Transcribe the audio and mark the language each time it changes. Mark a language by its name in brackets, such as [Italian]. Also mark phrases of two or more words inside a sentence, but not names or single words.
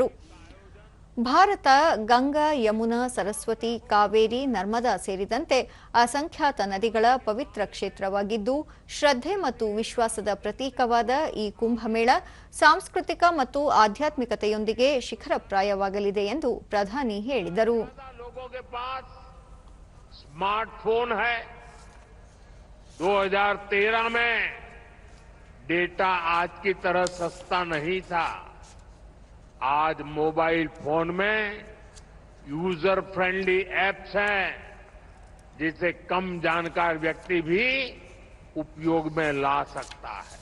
[Kannada] ಭಾರತ ಗಂಗಾ, ಯಮುನಾ, ಸರಸ್ವತಿ, ಕಾವೇರಿ, ನರ್ಮದಾ ಸೇರಿದಂತೆ ಅಸಂಖ್ಯಾತ ನದಿಗಳ ಪವಿತ್ರ ಕ್ಷೇತ್ರವಾಗಿದ್ದು ಶ್ರದ್ಧೆ ಮತ್ತು ವಿಶ್ವಾಸದ ಪ್ರತೀಕವಾದ ಈ ಕುಂಭಮೇಳ ಸಾಂಸ್ಕೃತಿಕ ಮತ್ತು ಆಧ್ಯಾತ್ಮಿಕತೆಯೊಂದಿಗೆ ಶಿಖರಪ್ರಾಯವಾಗಲಿದೆ ಎಂದು ಪ್ರಧಾನಿ ಹೇಳಿದರು. [Hindi] स्मार्टफोन है 2013 में डेटा आज की तरह सस्ता नहीं था। आज [English] mobile phone [Hindi] में [English] user friendly apps [Hindi] हैं जिसे कम जानकार व्यक्ति भी उपयोग में ला सकता है।